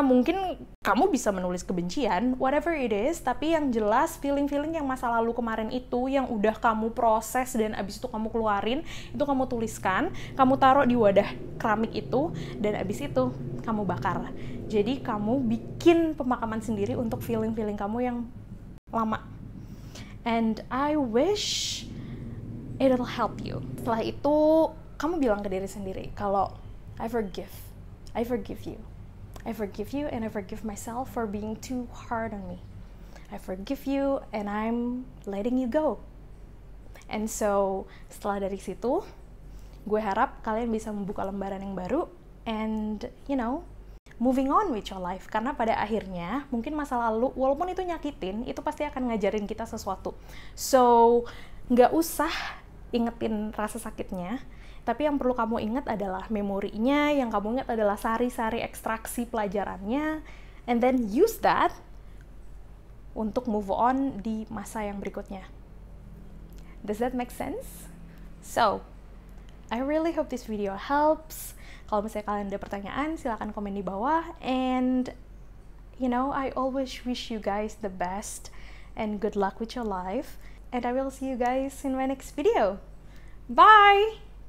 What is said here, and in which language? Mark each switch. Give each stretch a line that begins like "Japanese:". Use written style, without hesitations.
Indonesian: Mungkin kamu bisa menulis kebencian,
English: whatever it is,
Indonesian: tapi yang jelas feeling-feeling yang masa lalu kemarin itu yang udah kamu proses dan abis itu kamu keluarin, itu kamu tuliskan, kamu taruh di wadah keramik itu, dan abis itu kamu bakar. Jadi kamu bikin pemakaman sendiri untuk feeling-feeling kamu yang lama.
English: And I wish it'll help you.
Indonesian: Setelah itu kamu bilang ke diri sendiri kalau
English: I forgive you. I forgive you and I forgive myself for being too hard on me. I forgive you and I'm letting you go. And so,
Indonesian: setelah dari situ, gue harap kalian bisa membuka lembaran yang baru and,
English: moving on with your life.
Indonesian: Karena pada akhirnya, mungkin masa lalu, walaupun itu nyakitin, itu pasti akan ngajarin kita sesuatu. So, nggak usah ingetin rasa sakitnya, tapi yang perlu kamu ingat adalah memorinya, yang kamu ingat adalah sari-sari ekstraksi pelajarannya,
English: and then use that
Indonesian: untuk
English: move on
Indonesian: di masa yang berikutnya.
English: Does that make sense? So, I really hope this video helps.
Indonesian: Kalau misalnya kalian ada pertanyaan, silahkan komen di bawah.
English: And, I always wish you guys the best and good luck with your life. And I will see you guys in my next video. Bye!